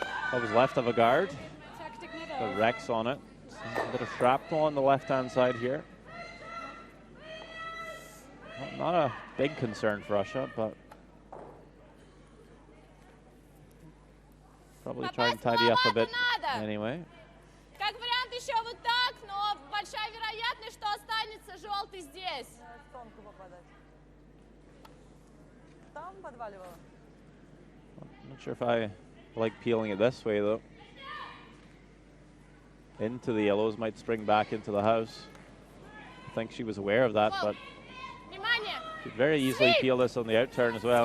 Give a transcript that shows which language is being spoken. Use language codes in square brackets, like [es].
[en] What was left of a guard. The Rex on it. A bit of shrapnel on the left-hand side here. Not a big concern for Russia, but probably try and tidy up a bit anyway. [ru] Как вариант еще вот так, но большая вероятность, что останется желтый здесь. [en] I'm not sure if I like peeling it this way though. Into the yellows, might spring back into the house. I think she was aware of that, but could very easily peel this on the out turn as well.